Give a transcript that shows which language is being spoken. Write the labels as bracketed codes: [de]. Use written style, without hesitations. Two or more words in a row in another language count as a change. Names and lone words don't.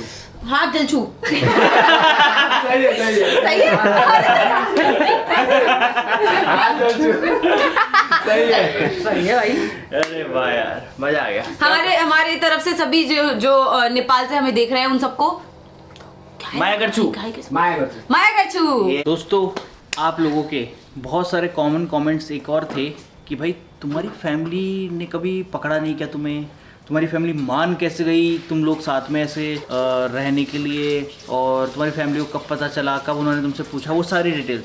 [hi] हाथ जल छू। सही है सही है। सही है। सही है भाई। अरे वाह यार मजा आ गया। हमारे तरफ से सभी जो नेपाल से हमें देख रहे हैं उन सबको [ne] माया गर्छु। माया गर्छु। माया गर्छु। [hi] दोस्तों आप लोगों के बहुत सारे [en] common comments [hi] एक और थे कि भाई तुम्हारी फैमिली ने कभी पकड़ा नहीं क्या तुम्हें? तुम्हारी फैमिली मान कैसे गई तुम लोग साथ में ऐसे रहने के लिए? और तुम्हारी फैमिली को कब पता चला, कब उन्होंने तुमसे पूछा, वो सारी डिटेल।